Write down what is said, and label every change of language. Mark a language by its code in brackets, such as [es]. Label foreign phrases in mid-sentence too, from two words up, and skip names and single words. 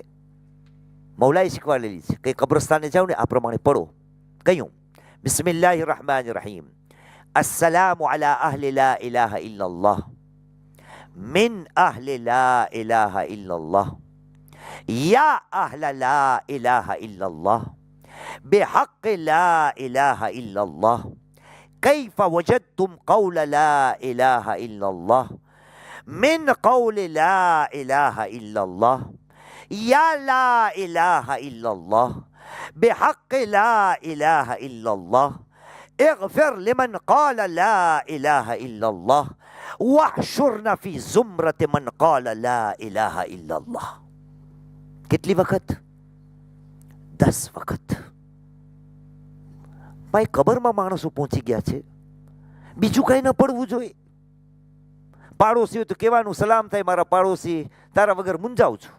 [gu] મૌલાએ શીખવાડેલી છે કે કબ્રસ્તાને જાઓ ને આ પ્રમાણે પડો. [ar] કહ્યું بسم الله الرحمن الرحيم السلام على أهل لا إله إلا الله من أهل لا إله إلا الله يا أهل لا إله إلا الله, بحق لا إله إلا الله، كيف وجدتم قول لا إله إلا الله، من قول لا إله إلا الله، يا لا إله إلا الله، بحق لا إله إلا الله، اغفر لمن قال لا إله إلا الله، واحشرنا في زمرة من قال لا إله إلا الله. [gu] કેટલી વખત? 10 વખત. ભાઈ કબરમાં માણસો પહોંચી ગયા છે, બીજું કઈ ન પડવું જોઈએ. પાડોશી તો કહેવાનું સલામ થાય મારા પાડોશી, તારા વગર મૂંઝાવું છું.